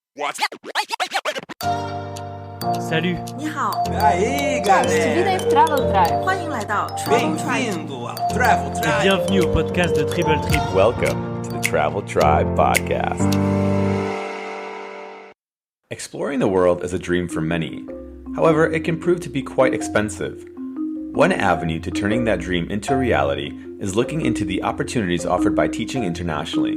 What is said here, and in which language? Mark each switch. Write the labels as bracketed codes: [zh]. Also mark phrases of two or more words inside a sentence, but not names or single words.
[fr] Salut. [zh] 你好， [pt] E aí, [en] Untitled [pt] galera? [en] Chapter. [zh] 欢迎来到 Travel Tribe。 [pt] Bem-vindo ao Travel [fr] Et [en] Tribe. [fr] bienvenue au podcast de Triple Trip. [en] Welcome to the Travel Tribe podcast. Exploring the world is a dream for many. However, it can prove to be quite expensive. One avenue to turning that dream into a reality is looking into the opportunities offered by teaching internationally.